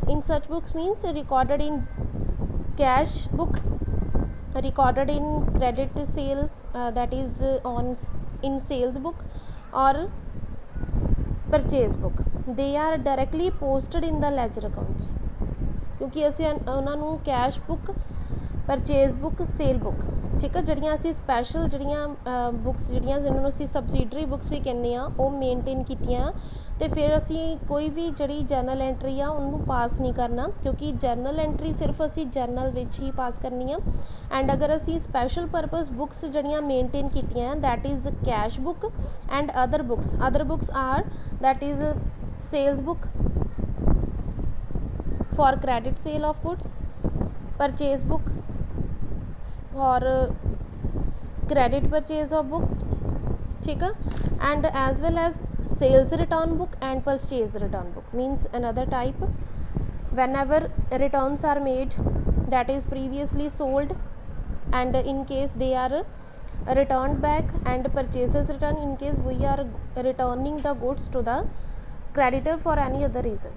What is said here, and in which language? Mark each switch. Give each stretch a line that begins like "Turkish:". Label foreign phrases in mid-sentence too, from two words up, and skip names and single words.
English: In such books means recorded in cash book, recorded in credit sale, that is in sales book or purchase book. They are directly posted in the ledger accounts.
Punjabi: क्योंकि ਅਸੀਂ ਉਹਨਾਂ ਨੂੰ
English: cash book purchase book sale book
Punjabi: ਠੀਕ ਆ ਜਿਹੜੀਆਂ ਅਸੀਂ ਸਪੈਸ਼ਲ ਜਿਹੜੀਆਂ ਬੁੱਕਸ ਜਿਹੜੀਆਂ ਜਿਹਨਾਂ ਨੂੰ ਅਸੀਂ
English: subsidiary books
Punjabi: ਵੀ ਕਹਿੰਦੇ ਆ ਉਹ ਮੇਨਟੇਨ ਕੀਤੀਆਂ ਅਤੇ ਫਿਰ ਅਸੀਂ ਕੋਈ ਵੀ ਜਿਹੜੀ
English: journal entry
Punjabi: ਆ ਉਹਨੂੰ ਪਾਸ ਨਹੀਂ ਕਰਨਾ ਕਿਉਂਕਿ
English: journal entry
Punjabi: ਸਿਰਫ ਅਸੀਂ ਜਰਨਲ ਵਿੱਚ ਹੀ ਪਾਸ ਕਰਨੀ ਆ ਐਂਡ ਅਗਰ ਅਸੀਂ
English: special purpose books
Punjabi: ਜਿਹੜੀਆਂ ਮੇਨਟੇਨ ਕੀਤੀਆਂ
English: that is cash book and other books are that is sales book for credit sale of goods, purchase book for credit purchase of books
Hindi: ठीक है
English: and as well as sales return book and purchase return book means another type whenever returns are made that is previously sold and in case they are returned back and purchases return in case we are returning the goods to the creditor for any other reason.